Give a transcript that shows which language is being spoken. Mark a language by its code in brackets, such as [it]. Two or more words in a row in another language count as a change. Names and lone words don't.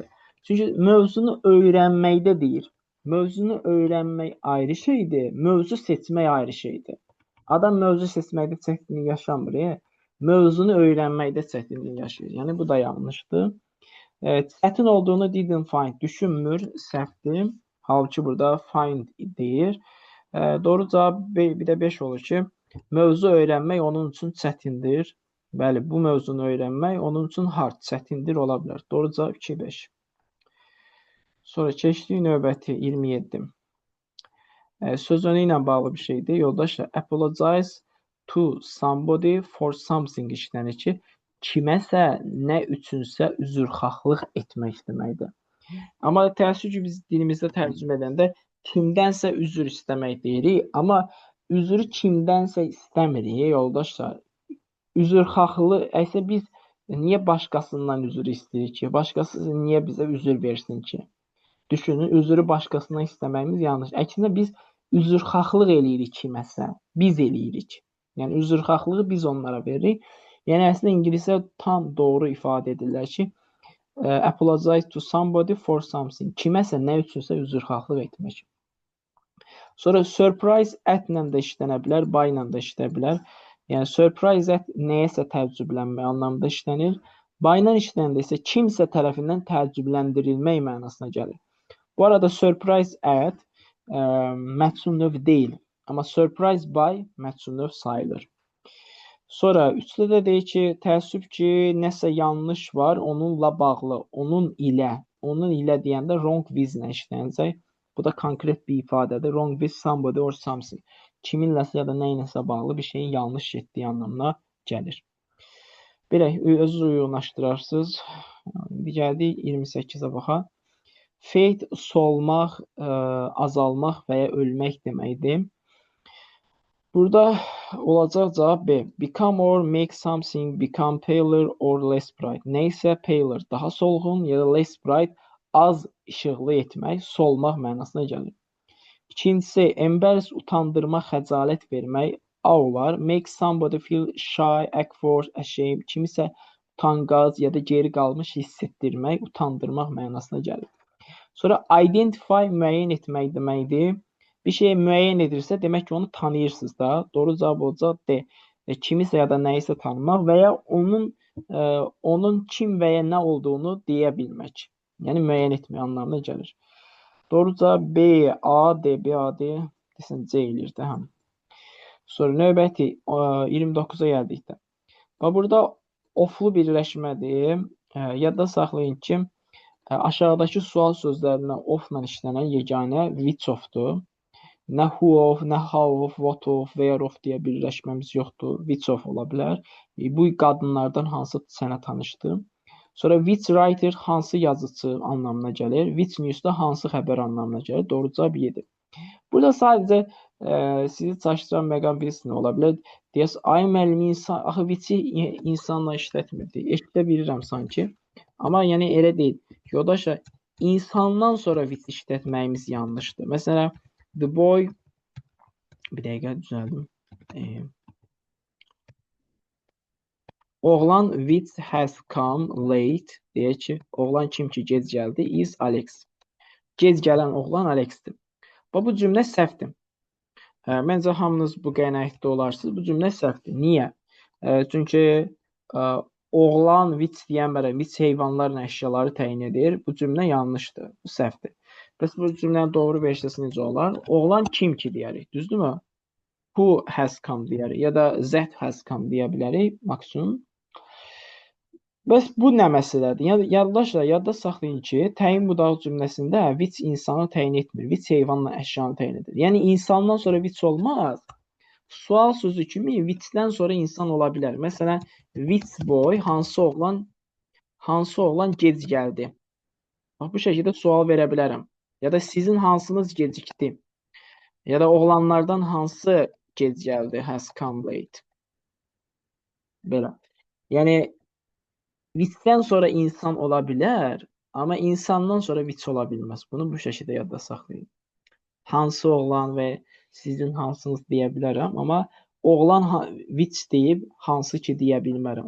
[az] Çünki mövzunu öyrənməkdə deyir. Mövzunu öyrənmək ayrı şeydir, mövzu seçmək ayrı şeydir. Adam mövzu seçməkdə çətinlik yaşamır, mövzunu öyrənməkdə çətinlik yaşayır. Yəni bu da yanlışdır. Çətin olduğunu [en] didn't find [az] düşünmür, səhvdir. Halbuki burada find deyir. Doğru cavab bir də 5 olur ki, mövzu öyrənmək onun üçün çətindir. Bəli, bu mövzunu öyrənmək onun üçün hard, çətindir ola bilər. Doğru cavab 2, 5. Sonra keçdik növbəti 27. Söz önü ilə bağlı bir şeydir. Yoldaşlar, [en] apologize to somebody for something [az] işlənir ki, kiməsə, nə üçünsə üzrxahlıq etmək deməkdir. Amma təəssüf ki, biz dilimizdə tərcümə edəndə kimdənsə üzr istəmək deyirik, amma üzrü kimdənsə istəmirik, yoldaşlar. Üzrxahlığı, əslində biz niyə başqasından üzr istəyirik ki? Başqası niyə bizə üzr versin ki? Düşünün, üzrü başqasından istəməyimiz yanlış. Əksinə biz üzrxahlıq eləyirik kiməsə, biz eləyirik. Yəni üzrxahlığı biz onlara veririk. Yəni əslində ingiliscə tam doğru ifadə edirlər ki, [en] apologize to somebody for something. [az] Kiməsə nə üçünsə üzrxahlıq etmək. Sonra [en] surprise at- [az] lə də işlənə bilər, by-la da işlənə bilər. Yəni [en] surprise at [az] nəyəsə təəccüblənmək anlamında işlənir. By-la işləndə isə kimsə tərəfindən təəccübləndirilmək mənasına gəlir. Bu arada [en] surprise at [az] məchul növ deyil. Amma [en] surprise by [az] məchul növ sayılır. Sonra 3-də də deyir ki, təəssüf ki, nəsə yanlış var onunla bağlı. Onun ilə deyəndə [en] wrong with- [az] lə işlənəcək. Bu da konkret bir ifadədir. [en] Wrong with somebody or something. [az] Kiminləsə ya da nəyinəsə bağlı bir şeyin yanlış getdiyi anlamına gəlir. Belə, özünüz uyğunlaşdırarsınız. İndi gəldik 28-ə baxaq. Fate solmaq, azalmaq və ya ölmək deməkdir. Burada olacaq cavab B. [en] Become or make something become paler or less bright. [az] Nəysə paler daha solğun ya da [en] less bright [az] az işıqlı etmək, solmaq mənasına gəlir. İkincisi, embarrass utandırmaq, xəcalət vermək. A olar. [en] Make somebody feel shy, awkward, ashamed. [az] Kimisə utanqac ya da geri qalmış hiss etdirmək, utandırmaq mənasına gəlir. Sonra identify müəyyən etmək deməkdir. Bir şeyi müəyyən edirsə, demək ki, onu tanıyırsınız da. Doğru cavab olacaq D. Kimisə ya da nəyisə tanımaq və ya onun kim və ya nə olduğunu deyə bilmək. Yəni müəyyən etmək anlamına gəlir. Doğru cavab B, A, D, B, A, D. Desən C eləyir də həm. Sonra növbəti 29-a gəldikdə. Burada oflu birləşmədir. Yadda saxlayın ki, aşağıdakı sual sözlərindən ofla işlənən yeganə [en] which of- [az] dur. Nə [en] who of, [az] nə [en] how of, what of, where of [az] deyə birləşməmiz yoxdur. [en] Which of [az] ola bilər. Bu qadınlardan hansı sənə tanışdır. Sonra [en] which writer [az] hansı yazıcı anlamına gəlir. [en] Which news [az] da hansı xəbər anlamına gəlir. Doğru cavab 7. Burada sadəcə sizi çaşdıran məqam birisi nə ola bilər? Deyəs, ay müəllimi axı which-i insanla işlətmirdi. Eşidə bilirəm sanki. Amma yəni elə deyil. Yoldaşlar, insandan sonra which işlətməyimiz yanlışdır. Məsələn, [en] the boy, [az] bir dəqiqə düzəldim. [en] Oğlan which has come late, [az] deyək ki, oğlan kim ki gec gəldi, [en] is Alex. [az] Gec gələn oğlan Alexdir. Bu cümlə səhvdir. Məncə hamınız bu qənaətdə olarsınız. Bu cümlə səhvdir. Niyə? Çünki ə, oğlan vits deyəmərəm, vits heyvanlarla əşyaları təyin edir. Bu cümlə yanlışdır. Bu səhvdir. Bəs bu cümlənin doğru versiyası necə olar? Oğlan kim ki deyərik, düzdürmü? [en] Who has come [az] deyərik ya da [en] that has come [az] deyə bilərik maksimum. Bəs bu nə məsələdir? Yəni yaddaşlar, yadda saxlayın ki, təyin budaq cümləsində which insanı təyin etmir. Which heyvanla əşyanı təyin edir. Yəni insandan sonra which olmaz. Sual sözü kimi which-dən sonra insan ola bilər. Məsələn, [en] which boy [az] hansı oğlan gec gəldi. Bax bu şəkildə sual verə bilərəm. Ya da sizin hansınız gecikdi. Ya da oğlanlardan hansı gec gəldi, [en] has come late. [az] Belə. Yəni which-dən sonra insan ola bilər, amma insandan sonra which ola bilməz. Bunu bu şəkildə yadda saxlayın. Hansı oğlan və sizin hansınız deyə bilərəm, amma oğlan which deyib hansı ki deyə bilmərəm.